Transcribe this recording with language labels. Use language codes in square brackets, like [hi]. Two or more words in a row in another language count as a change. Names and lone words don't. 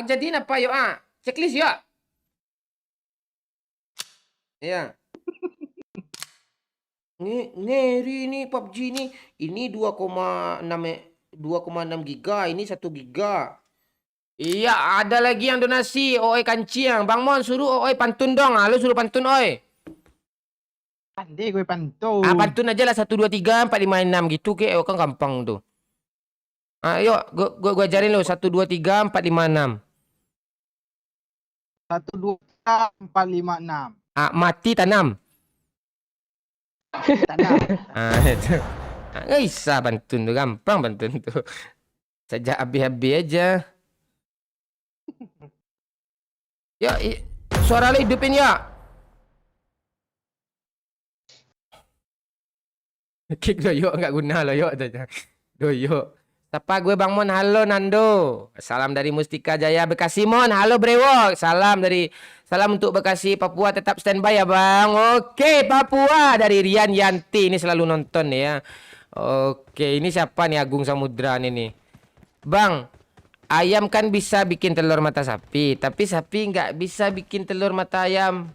[id] Jadiin apa yuk checklist ya. Ya. Ini PUBG ini 2,6 giga, ini 1 giga. Iya, ada lagi yang donasi. Oi kancing. Bang Mon suruh oi pantun dong. Lu suruh pantun oi. Pandai gue pantun. Pantun aja lah 1 2 3 4 5 6 gitu ke kan gampang tuh. Ayo, gua ajarin lu 1 2 3 4 5 6. 1 2 3 4 5 6. Mati tanam. Tanam. Itu. Nggak bisa pantun tuh, gampang pantun tuh. Sejak habis-habis aja. Ya, suara lu hidupin ya. Kick doyok nggak guna loyok aja. Doyok. Sapa gue Bang Mon, halo Nando. Salam dari Mustika Jaya Bekasi Mon. Halo Brewok. Salam untuk Bekasi Papua, tetap standby ya Bang. Oke, Papua dari Rian Yanti, ini selalu nonton ya. Oke, ini siapa nih Agung Samudra nih. Bang, ayam kan bisa bikin telur mata sapi, tapi sapi nggak bisa bikin telur mata ayam.